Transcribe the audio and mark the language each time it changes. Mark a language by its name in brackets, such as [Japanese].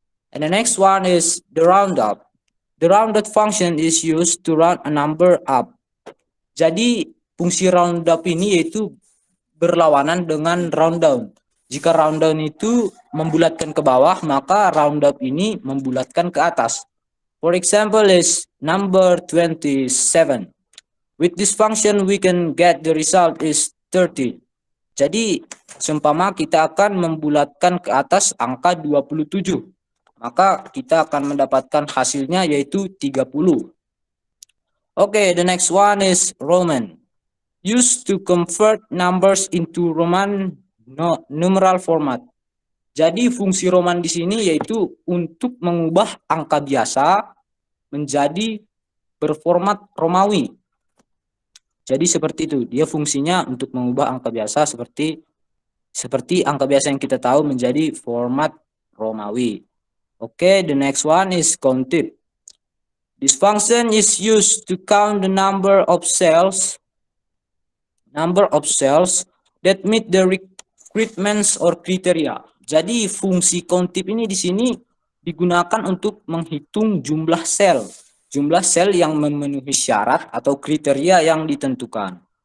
[English] And the next one is the round up. The round up function is used to round a number up. [Indonesian] Jadi fungsi round up ini yaitu berlawanan dengan round down. Jika round down itu membulatkan ke bawah, maka round up ini membulatkan ke atas. [English] For example is number 27. With this function we can get the result is 30. [Indonesian] Jadi seumpama kita akan membulatkan ke atas angka 27, maka kita akan mendapatkan hasilnya yaitu 30. [English] Okay, the next one is Roman. Used to convert numbers into Roman numeral format. [Indonesian] Jadi fungsi Roman di sini yaitu untuk mengubah angka biasa menjadi berformat Romawi. Jadi seperti itu, dia fungsinya untuk mengubah angka biasa seperti seperti angka biasa yang kita tahu menjadi format Romawi. [English] Okay, the next one is countif. This function is used to count the number of cells that meet the requirements or criteria. [Indonesian] Jadi fungsi countif ini di sini digunakan untuk menghitung jumlah sel yang memenuhi syarat atau kriteria yang ditentukan.